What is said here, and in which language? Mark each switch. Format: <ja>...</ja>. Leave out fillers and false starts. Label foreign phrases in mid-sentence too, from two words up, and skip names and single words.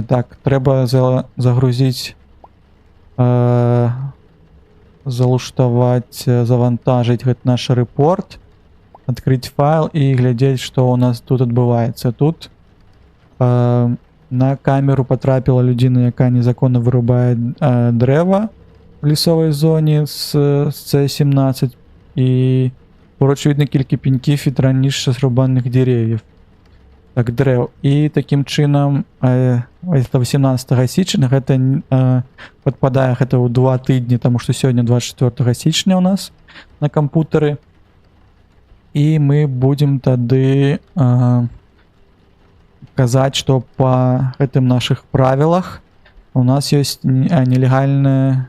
<be>Так, трэба загрузіць, залуштаваць, завантажыць гэты наш рэпорт, адкрыць файл і глядзець, што ў нас тут адбываецца. Тут на камеру потрапіла людзіна, якая незаконна вырубае дрэва в лесовай зоне з С-17,</be> <uk>і поруч видно кілька пеньків від раніше зрубаних дерев'їв.</uk> <be>Так, дрэў. І такім чынам 18 січня гэта падпадае гэта ў 2 тыдні, таму што сёння 24 січня у нас на кампутары. І мы будзем тады казаць, што па гэтым нашых правілах у нас ёсць нелегальная...</be>